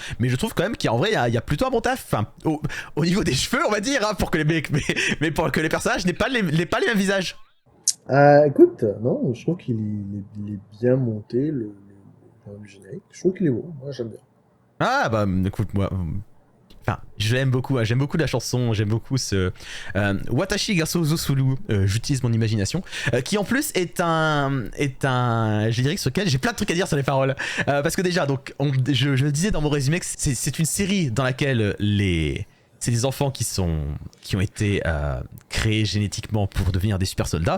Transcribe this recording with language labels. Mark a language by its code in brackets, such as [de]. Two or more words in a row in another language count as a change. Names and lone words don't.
[fr] Mais je trouve quand même qu'en vrai, il y a plutôt un bon taf. Enfin, au niveau des cheveux, on va dire, hein, pour que mais pour que les personnages n'aient pas les mêmes visages. Écoute, non, je trouve qu'il est bien monté, le générique. Je trouve qu'il est beau, moi j'aime bien. Ah bah écoute, moi. Enfin, j'aime beaucoup la chanson, j'aime beaucoup ce [ja] 私が想像する, [fr] j'utilise mon imagination, qui en plus est un générique sur lequel j'ai plein de trucs à dire sur les paroles. Parce que déjà, donc, je le disais dans mon résumé que c'est une série dans laquelle c'est des enfants qui ont été créés génétiquement pour devenir des super soldats.